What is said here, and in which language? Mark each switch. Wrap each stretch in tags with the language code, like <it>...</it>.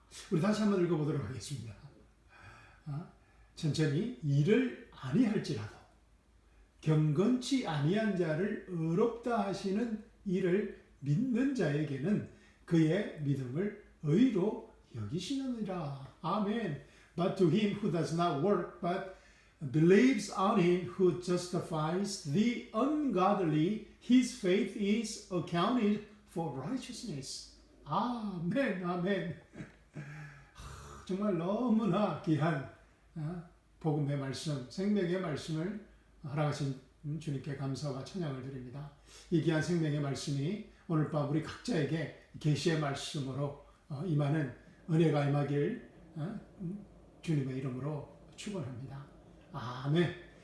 <ko>우리 다시 한번 읽어보도록 하겠습니다. 천천히. 이를 아니할지라도 경건치 아니한 자를 의롭다 하시는 이를 믿는 자에게는 그의 믿음을 의로 여기시느니라. 아멘.</ko> <en>But to him who does not work but believes on him who justifies the ungodly, his faith is accounted for righteousness.</en> <ko>아멘, 아멘. 정말 너무나 귀한 복음의 말씀, 생명의 말씀을 허락하신 주님께 감사와 찬양을 드립니다. 이 귀한 생명의 말씀이 오늘 밤 우리 각자에게 계시의 말씀으로 임하는 은혜가 임하길 주님의 이름으로 축원합니다. 아멘.</ko>